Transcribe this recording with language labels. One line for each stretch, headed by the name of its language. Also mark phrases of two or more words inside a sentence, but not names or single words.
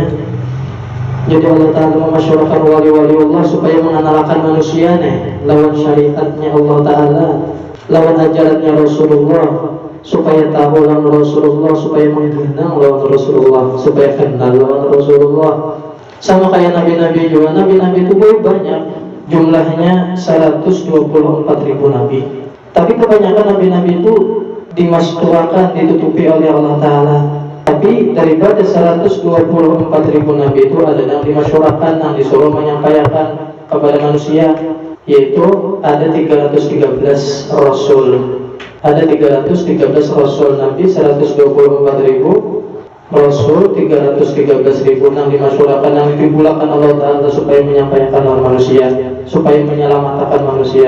Indonesian: Jadi Allah Ta'ala memasyhurkan wali-wali Allah supaya mengenalkan manusia nih lawan syariatnya Allah Ta'ala, lawan ajarannya Rasulullah, supaya tahu lawan Rasulullah, supaya mengenal lawan Rasulullah, supaya kenal lawan Rasulullah. Sama kayak nabi-nabi juga. Nabi-nabi itu banyak, jumlahnya 124.000 nabi. Tapi kebanyakan nabi-nabi itu dimasturkan, ditutupi oleh Allah Ta'ala. Tapi daripada 124.000 nabi itu ada yang dimasyhurkan, yang disuruh menyampaikan kepada manusia, yaitu ada 313 rasul. Ada 313 rasul nabi, 124.000 rasul, 313.000 yang dimasyhurkan, yang ditimbulkan Allah Ta'ala supaya menyampaikan kepada manusia, supaya menyelamatkan manusia.